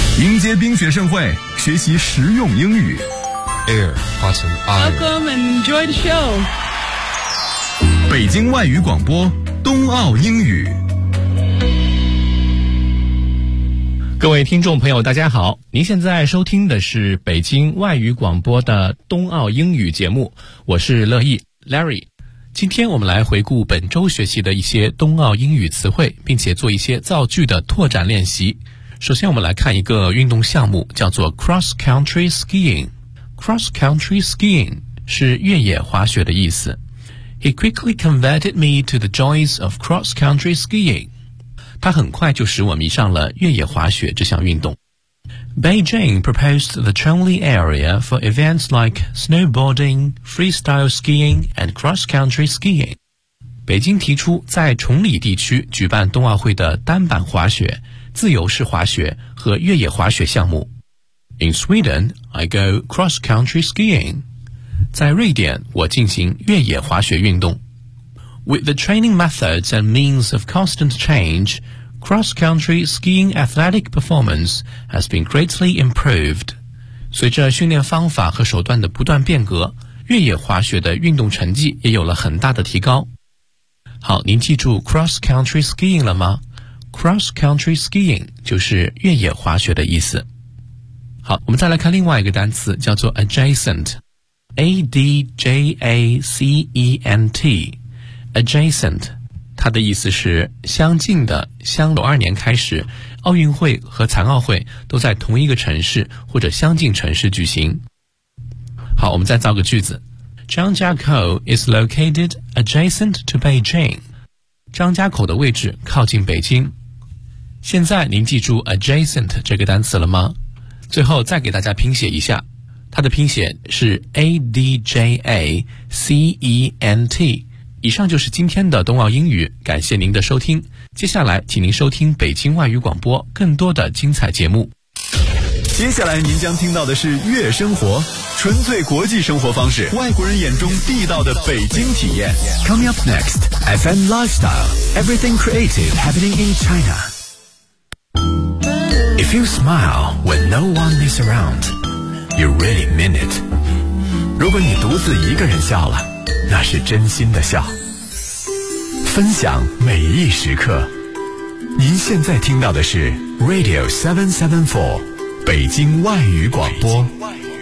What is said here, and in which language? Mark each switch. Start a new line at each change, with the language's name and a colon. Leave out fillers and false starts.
Chinese: 迎接冰雪盛会，学习实用英语。 Air, Autumn, Autumn.
English: Welcome and enjoy the show.
Chinese: 北京外语广播，冬奥英语。各位听众朋友大家好，您现在收听的是北京外语广播的冬奥英语节目，我是乐意 Larry。今天我们来回顾本周学习的一些冬奥英语词汇，并且做一些造句的拓展练习。首先我们来看一个运动项目，叫做 Cross Country Skiing。 Cross Country Skiing 是越野滑雪的意思。
English: He quickly converted me to the joys of cross country skiing。
Chinese: 他很快就使我迷上了越野滑雪这项运动。
English: Beijing proposed the Chongli area for events like snowboarding, freestyle skiing, and cross-country skiing.
Chinese: 北京提出在崇礼地区举办冬奥会的单板滑雪、自由式滑雪和越野滑雪项目。
English: In Sweden, I go cross-country skiing.
Chinese: 在瑞典，我进行越野滑雪运动。
English: With the training methods and means of constant change, cross-country skiing athletic performance has been greatly improved.
Chinese: 随着训练方法和手段的不断变革，越野滑雪的运动成绩也有了很大的提高。好，您记住 cross-country skiing 了吗？Cross-country skiing 就是越野滑雪的意思。好，我们再来看另外一个单词，叫做 adjacent。A-D-J-A-C-E-N-T。 Adjacent， 它的意思是相近的。相92年开始，奥运会和残奥会都在同一个城市或者相近城市举行。好，我们再造个句子。
English: 张家口 is located adjacent to Beijing。
Chinese: 张家口的位置靠近北京。现在您记住 adjacent 这个单词了吗？最后再给大家拼写一下，它的拼写是 A-D-J-A-C-E-N-T。以上就是今天的冬奥英语，感谢您的收听。接下来，请您收听北京外语广播更多的精彩节目。接下来您将听到的是悦生活，纯粹国际生活方式，外国人眼中地道的北京体验。
English: Coming up next, FM Lifestyle, Everything Creative Happening in China. If you smile when no one is around, you really mean it.
Chinese: 如果你独自一个人笑了，那是真心的笑，分享每一时刻。您现在听到的是 Radio 774，北京外语广播。